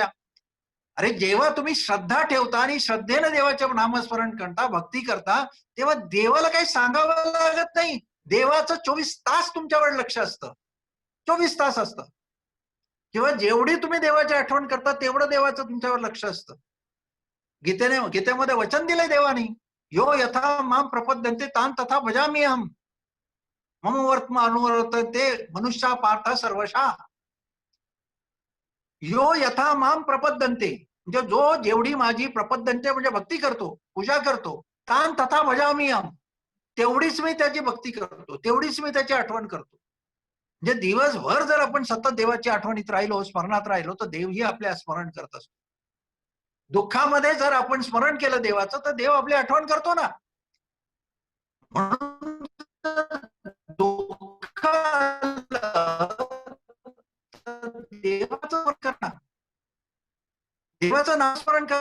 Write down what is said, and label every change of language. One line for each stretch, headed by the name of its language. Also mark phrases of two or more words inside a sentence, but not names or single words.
Marathi: अरे जेव्हा तुम्ही श्रद्धा ठेवता आणि श्रद्धेनं देवाचं नामस्मरण करता, भक्ती करता, तेव्हा देवाला काही सांगावं लागत नाही. देवाचं 24 तास तुमच्यावर लक्ष असतं. 24 तास असतं. किंवा जेवढी तुम्ही देवाची आठवण करता तेवढं देवाचं तुमच्यावर लक्ष असतं. गीतेमध्ये वचन दिलंय देवानी,
Sanskrit: यो यथा माम प्रपद्यन्ते तान तथा भजामी अहम. मम वर्तमा अनुवर्तते मनुष्या पार्थ सर्वशा. यो यथा माम प्रपद्यन्ते
Marathi: म्हणजे जो जेवढी माझी प्रपद्यन्ते म्हणजे भक्ती करतो, पूजा करतो,
Sanskrit: तान तथा भजामी अहम.
Marathi: तेवढीच मी त्याची भक्ती करतो, तेवढीच मी त्याची आठवण करतो. म्हणजे दिवसभर जर आपण सतत देवाची आठवणीत राहिलो, स्मरणात राहिलो, तर देवही आपल्या स्मरण करत असतो. दुःखामध्ये जर आपण स्मरण केलं देवाचं तर देव आपली आठवण करतो ना. म्हणून दुःख देवाचं करा, देवाचं नामस्मरण करा.